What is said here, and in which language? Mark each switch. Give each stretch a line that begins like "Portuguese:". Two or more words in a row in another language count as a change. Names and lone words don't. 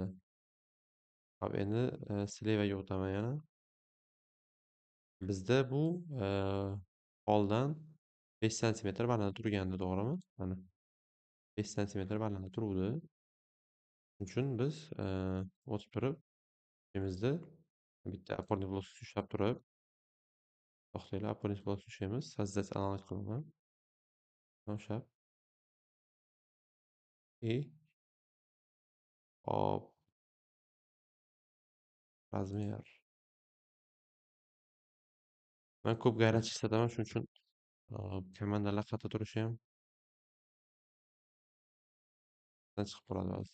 Uzbek: Hop, endi slevaga o'taman yana. Bizda bu poldan 5 santimetr balandda turgandi, to'g'rimi? Mana 5 santimetr balandda turuvdi. Shuning uchun biz o'tib turib, joyimizda bitta
Russian: опорный полосani
Uzbek: ushlab turib, to'xtanglar,
Russian: опорный polosani
Uzbek: ushlaymiz.
Russian: Создать аналог
Uzbek: qilaman. Ushlab и hop, razmer. Men ko'p gayrat ishlataman, shuning uchun komandalar qayerda turishi ham chiqib qoladi ba'zida.